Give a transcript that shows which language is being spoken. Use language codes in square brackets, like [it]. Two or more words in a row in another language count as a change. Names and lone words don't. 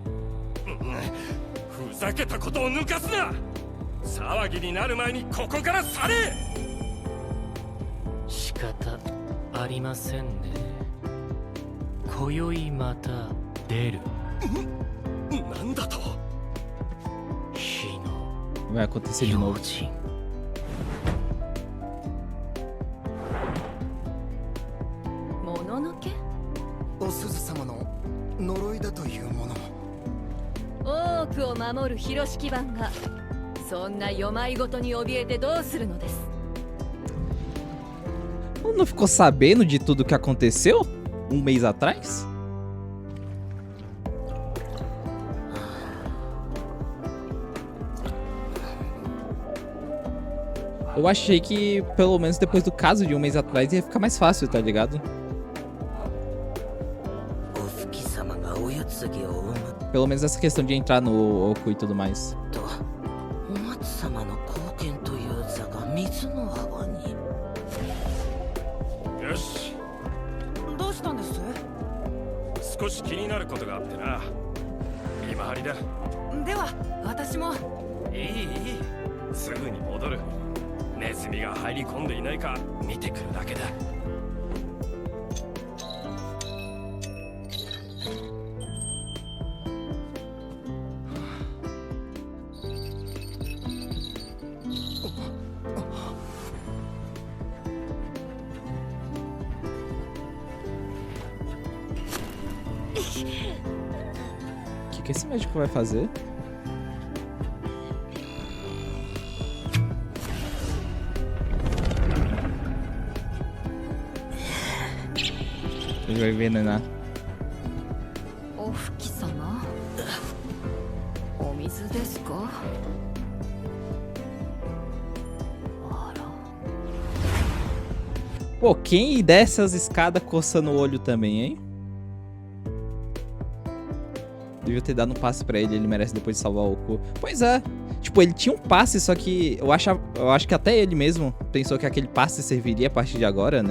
[ja] ふざけたことを抜かすな。騒ぎになる前にここから去れ。方ありませんね。今宵また出る。なんだと。火の [pt] Vai acontecer de novo. [ja] 用心。もののけ？お鈴様の呪いだというもの。多くを守る広敷番がそんな世まいごとに怯えてどうするのです。 [pt] Não ficou sabendo de tudo que aconteceu mês atrás? Eu achei que, pelo menos depois do caso de mês atrás, ia ficar mais fácil, tá ligado? Pelo menos essa questão de entrar no Oku e tudo mais. [ja] よし。どうしたんです？少し気になることがあってな。今張りだ。では私も。いい。すぐに戻る。ネズミが入り込んでいないか見てくるだけだ。 [pt] O que esse médico vai fazer? Ele vai envenenar. [ja] おふき様、お水ですか？あら。 [pt] Pô, quem desce as escadas coçando o olho também, hein? Devia ter dado um passe pra ele, ele merece depois de salvar o Oku. Pois é, tipo, ele tinha um passe, só que eu acho que até ele mesmo pensou que aquele passe serviria a partir de agora, né?